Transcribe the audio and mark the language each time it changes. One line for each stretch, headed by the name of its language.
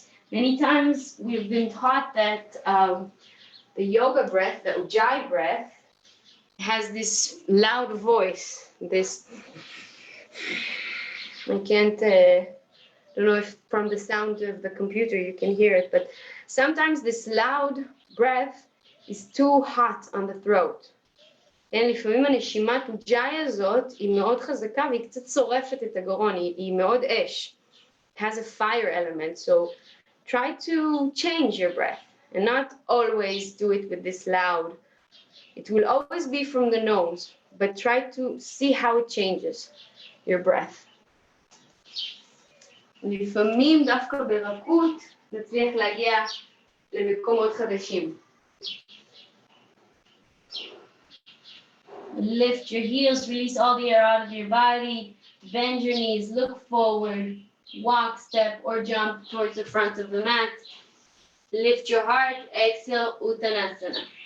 English: Many times we've been taught that the yoga breath, the Ujjayi breath, has this loud voice, this, I don't know if from the sound of the computer you can hear it, but sometimes this loud breath is too hot on the throat.
Hebrew: לפעמים הנשימת אוג'אי הזאת היא מאוד חזקה והיא קצת שורפת את הגרון, היא מאוד אש.
English: has a fire element. So try to change your breath and not always do it with this loud. It will always be from the nose, but try to see how it changes your breath.
Hebrew: לפעמים דווקא ברכות נצליח להגיע למקומות חדשים.
English: Lift your heels, release all the air out of your body, bend your knees, look forward, walk, step, or jump towards the front of the mat. Lift your heart, exhale, Uttanasana.